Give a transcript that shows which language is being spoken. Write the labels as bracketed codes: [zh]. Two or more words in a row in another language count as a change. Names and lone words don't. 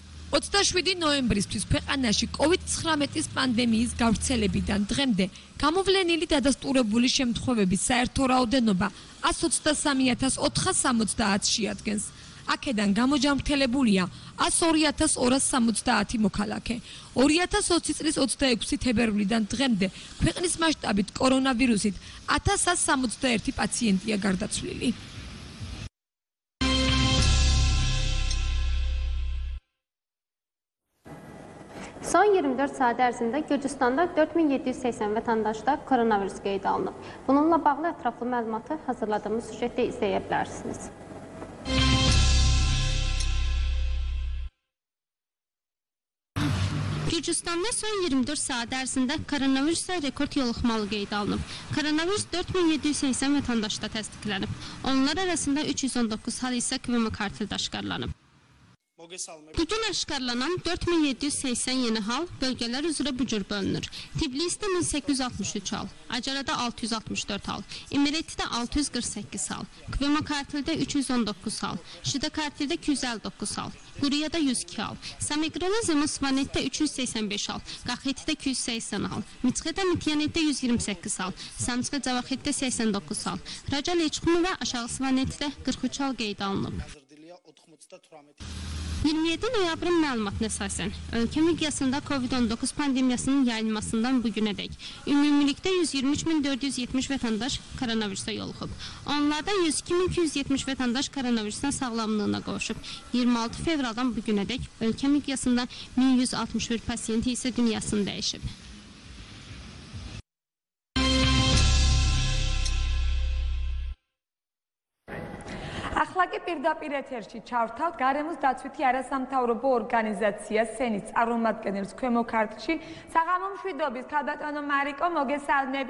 [ka] 27 ნოემბრისთვის ქვეყანაში COVID-19-ის პანდემიის გავრცელებიდან დღემდე გამოვლენილი დადასტურებული შემთხვევების საერთო რაოდენობა 123470-ს შეადგენს. აქედან გამოჯამრთელებულია 102270 მოქალაქე. 2020 წლის 26 თებერვლიდან დღემდე ქვეყნის მასშტაბით კორონავირუსით 1161 პაციენტია გარდაცვლილი. [az] Son 24 saat ərzində Gürcüstanda 4780 vətəndaşda koronavirus qeyd alınıb. Bununla bağlı ətraflı məlumatı hazırladığımız süjetdə izləyə bilərsiniz. Gürcüstanda son 24 saat ərzində koronavirusla rekord yoluxmalı qeyd alınıb. Koronavirus 4780 vətəndaşda təsdiqlənib. Onlar arasında 319 hal isə QVM kartı aşkarlanıb. Bugün aşkarlanan 4780 yeni hal bölgeler üzrə bu cür bölünür. Tbilisidə 1863 hal, Acarada 664 hal, İmiretidə 648 hal, Kvema Kartildə 319 hal, Şida Kartildə 259 hal, Quriyada 102 hal, Samegrela Zemosvanetdə 385 hal, Qaxetidə 280 hal, Mitsxeta-Mityanetdə 128 hal, Samtska-Cavaxetdə 89 hal, Raca-Leçxumi və Aşağı Svanetdə 43 hal qeyd alınıb. 27 noyabrın məlumatına əsasən, ölkə miqyasında COVID-19 pandemiyasının yayılmasından bugünədək ümumilikdə 123.470 vətəndaş koronavirusa yoluxub. Onlardan 102.270 vətəndaş koronavirusdan sağlamlığına qovuşub. 26 fevraldan bugünədək ölkə miqyasında 1161 pasiyenti isə dünyasını dəyişib. [ka] ახლა კი პირდაპირ ეთერში ჩავთავთ გარემოს დაცვითი არასამთავრობო ორგანიზაცია სენის წარმომადგენელს ქვემო ქართლში საღამო მშვიდობის ქალბატონო მარიკო მოგესალმები.